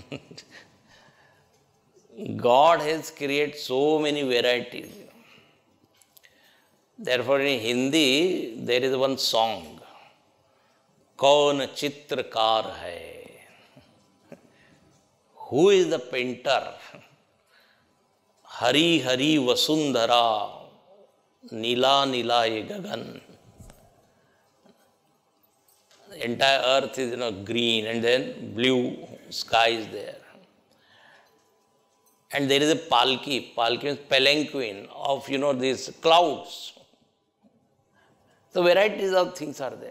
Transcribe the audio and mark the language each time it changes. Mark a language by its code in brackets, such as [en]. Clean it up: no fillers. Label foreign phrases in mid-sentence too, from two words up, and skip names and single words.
[en] God has created so many varieties. Therefore, in Hindi, there is one song. [hi] कौन चित्रकार है? [en] Who is the painter? [hi] हरी हरी वसुंधरा, नीला नीला ये गगन. [en] The entire earth is green, and then blue sky is there. And there is a palki. Palki means palanquin of these clouds. So varieties of things are there.